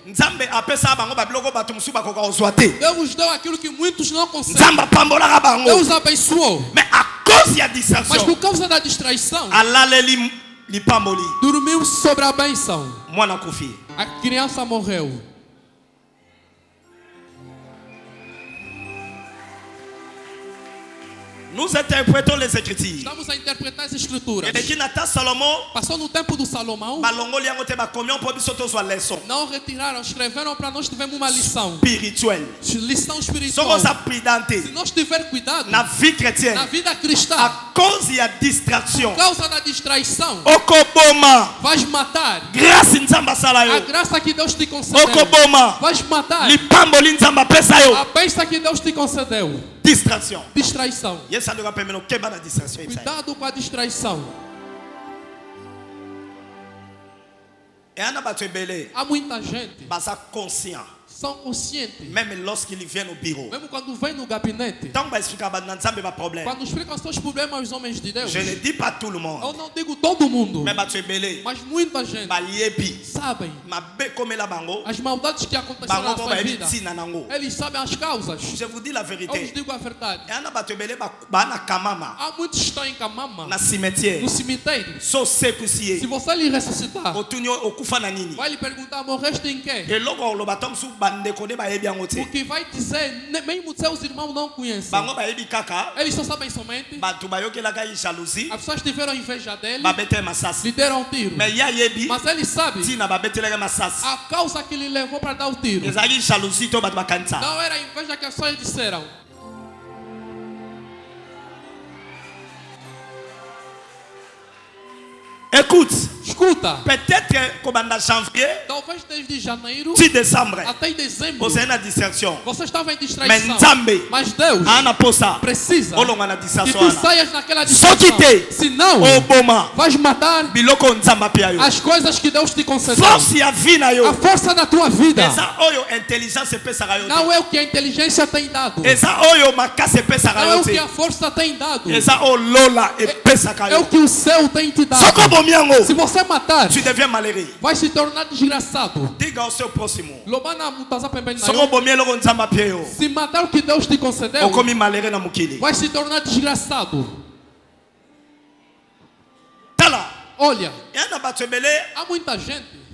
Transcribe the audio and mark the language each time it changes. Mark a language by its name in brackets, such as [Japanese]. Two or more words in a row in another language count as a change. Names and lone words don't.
[Portuguese] Deus deu aquilo que muitos não conseguem. Deus abençoou. Mas por causa da distraição, dormiu sobre a bênção. A criança morreu. [French] Nous interprétons les Écritures. [Portuguese] Estamos a interpretar as Escrituras. Salomão passou no tempo do Salomão. Não retiraram, escreveram para nós tivermos uma lição. Lição espiritual. Se nós tivermos cuidado na vida chrétienne, na vida cristã, por causa da distração, vais matar a graça que Deus te concedeu. Vais matar a bênção que Deus te concedeu. Distração. Cuidado com a distraição. Há muita gente são conscientes. [French] Même lorsqu'ils viennent au bureau. [Portuguese] Mesmo quando vem no gabinete. Quando explicam seus problemas aos homens de Deus. [French] Je ne dis pas tout le monde. [Portuguese] Eu não digo todo mundo. Mas muita gente sabem as maldades que aconteceram na sua vida. Eles sabem as causas. [French] Je vous dis la vérité. [Portuguese] Eu vos digo a verdade. Há muitos que estão em Kamama. No cemitério. Se você lhe ressuscitar, vai lhe perguntar: morreste em quê? O que vai dizer, mesmo seus irmãos não conhecem. Eles só sabem somente. As pessoas tiveram inveja dele, lhe deram um tiro. Mas ele sabe a causa que lhe levou para dar o tiro. Não era a inveja que as pessoas disseram. [French] Écoute. [Portuguese] Escuta. [French] Peut-être comme en janvier, [Portuguese] talvez desde janeiro até dezembro, você na distração. Você estava em distração. Mas Deus precisa que tu saias naquela distração. Senão, vais matar as coisas que Deus te concedeu. A força da tua vida não é o que a inteligência tem dado. Não é o que a força tem dado. É o que o céu tem te dado. Se você matar, [French] tu deviens malheureux. [Portuguese] Vai se tornar desgraçado. Diga ao seu próximo. Se matar o que Deus te concedeu, vai se tornar desgraçado. Olha, há muita gente.